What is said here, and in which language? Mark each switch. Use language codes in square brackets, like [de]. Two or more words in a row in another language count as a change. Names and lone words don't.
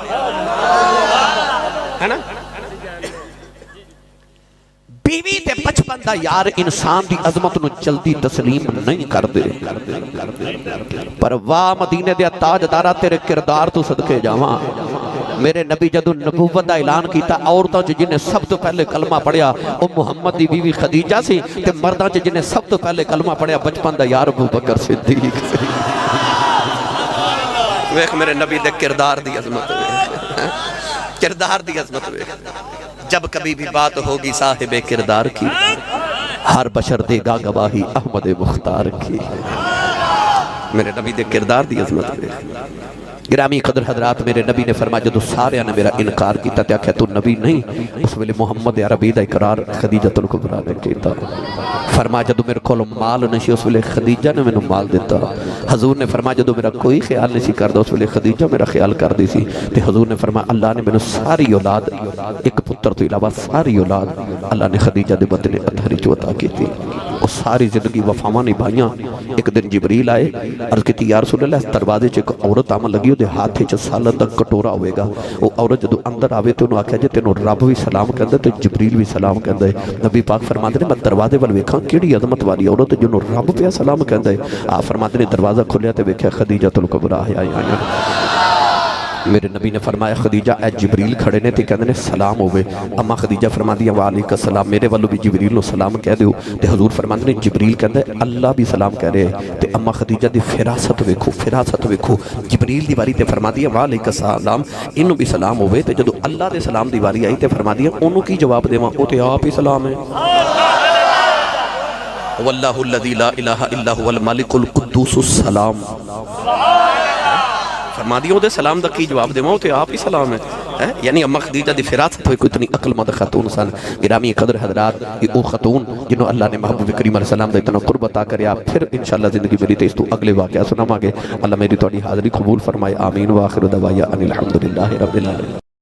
[pa] ہے نا بیوی تے بچپن دا یار انسان دی عظمت نو جلدی تسلیم نہیں کر دے پر واہ مدینے دیا تاجدارہ تیرے کردار تو صدقے جاواں. میرے نبی جدو نبوت دا اعلان کیتا عورتاں جنہیں سب تو پہلے کلمہ پڑھیا او محمد دی بیوی خدیجہ سی تے مرداں جنہیں سب تو پہلے کلمہ پڑھیا بچپن دا یار ابو بکر صدیق سی. ویکھ میرے نبی دے کردار دی عظمت کردار دی عظمت [ur] جب کبھی بھی بات ہوگی صاحب کردار کی ہر بشر دے گا گواہی احمد مختار کی. [pa] میرے نبی دے کردار دی عظمت گرامی قدر حضرات میرے نبی نے فرمایا جدو سارے نے میرا انکار کیتا تے آکھیا تو نبی نہیں اس ویلے محمد عربی دا اقرار خدیجہ الکبریٰ نے کیتا. فرمایا جدو میرے کول مال نشی اس ویلے خدیجہ نے میں مال دیتا. حضور نے فرمایا جدو میرا کوئی خیال نہیں کردا اس ویلے خدیجہ میرا خیال کر دی سی تے حضور نے فرمایا اللہ نے میں ساری اولاد ایک پتر تو علاوہ ساری اولاد اللہ نے خدیجہ دے بدلے اطہری [ur] جو عطا کی تھی. [pa] اور ساری زندگی وفاواں نبھائیاں. ایک دن جبریل آئے عرض کی یا رسول اللہ دروازے چ ایک عورت آمن لگی دے ہاتھے چ سالن دا کٹورا ہوئے گا وہ عورت جدو اندر آوے تو انہوں آکھا جے تینوں رب بھی سلام کہندے تو جبریل بھی سلام کہندے. نبی پاک [ur] فرماتے ہیں [pa] میں دروازے وال ویکھاں کیڑی عظمت والی عورت جنوں رب پہ سلام کہندے. [ur] آپ فرماتے ہیں [pa] دروازہ کھلیا تے ویکھیا خدیجہ الکبریٰ آئی میرے نبی نے فرمایا خدیجہ اے جبریل کھڑے نے تے کہندے نے سلام ہوئے. اما خدیجہ فرماندی [ar] وعلیکم السلام [pa] میرے والوں بھی جبریل نو سلام کہہ دیو. تے حضور فرماندے نے جبریل کہندا اللہ بھی سلام کہہ رہے. تے اما خدیجہ دی فراست ویکھو جبریل دی واری تے فرماندی [ar] وعلیکم السلام [pa] اینو بھی سلام ہوئے. تے جدوں اللہ دے سلام دی واری آئی تے فرماندی اونوں کی جواب دیواں او تے آپ ہی سلام ہے. [ar] واللہ الذی لا الہ الا هو الملک القدوس السلام. [pa] فرما دیو دے سلام دا کی جواب دیواں تے آپ ہی سلام ہے. یعنی اما خدیجہ دی فراست ہوئی کوئی اتنی عقل مند خاتون سن. گرامی قدر حضرات یہ او خاتون جنہوں اللہ نے محبوب کریم علیہ السلام دا اتنا قرب عطا کریا. پھر انشاءاللہ زندگی میری تے اس تو اگلے واقعہ سناواں گے. اللہ میری تہاڈی حاضری قبول فرمائے. آمین. [ar] وآخر دعوانا ان الحمدللہ رب العالمین.